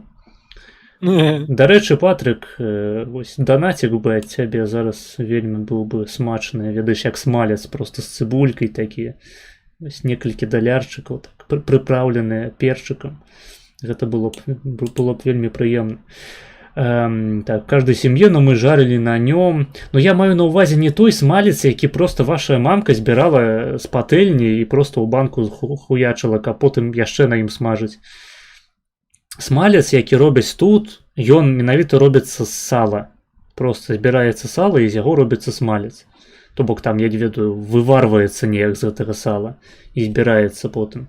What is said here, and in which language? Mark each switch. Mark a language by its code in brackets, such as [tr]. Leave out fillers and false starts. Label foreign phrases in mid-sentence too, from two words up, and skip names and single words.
[be] Дарэчы, Патрык, вось данацік бы ад цябе зараз вельмі быў бы смачны, ведаеш, як смалец, просто з цыбулькай такі. Вось некалькі далярчыкаў, так, прыпраўленыя перчыкам. Гэта было б вельмі прыемна. [ru] Так, каждой семье, но мы жарили на нем. [be] Но я маю на увазе не той смалец, які просто ваша мамка збірала з патэльні і просто ў банку хуячыла, а потым яшчэ на ім смажыць. Смалец, які робяць тут, ён менавіта робіцца з сала. Просто збіраецца сала і з яго робіцца смалец. То бок там, я не ведаю, выварваецца неяк з гэтага сала і збіраецца потым.